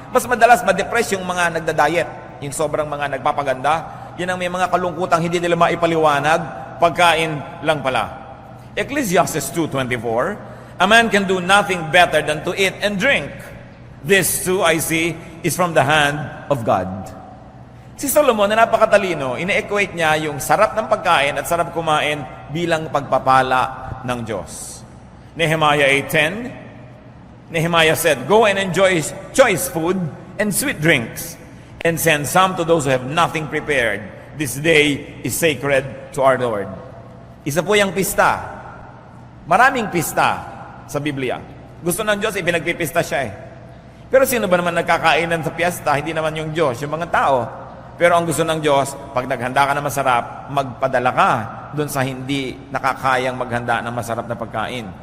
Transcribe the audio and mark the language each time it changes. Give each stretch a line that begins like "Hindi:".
Filipino: Mas madalas ma-depress yung mga nagda-diet, yung sobrang mga nagpapaganda, yun ang may mga kalungkutang hindi nila maipaliwanag, pagkain lang pala.
English: Ecclesiastes 2:24, a man can do nothing better than to eat and drink. This too, I see, is from the hand of God.
Filipino: Si Solomon na napakatalino, ine-equate niya yung sarap ng pagkain at sarap kumain bilang pagpapala ng Diyos.
English: Nehemiah 8:10, Nehemiah said, "Go and enjoy choice food and sweet drinks, and send some to those who have nothing prepared. This day is sacred to our Lord."
Filipino: Isa po yung pista. Maraming pista sa Biblia. Gusto ng Diyos, ipinagpipista siya eh. Pero sino ba naman nagkakainan sa piyesta? Hindi naman yung Diyos, yung mga tao. Pero ang gusto ng Diyos, pag naghanda ka na masarap, magpadala ka doon sa hindi nakakayang maghanda ng masarap na pagkain.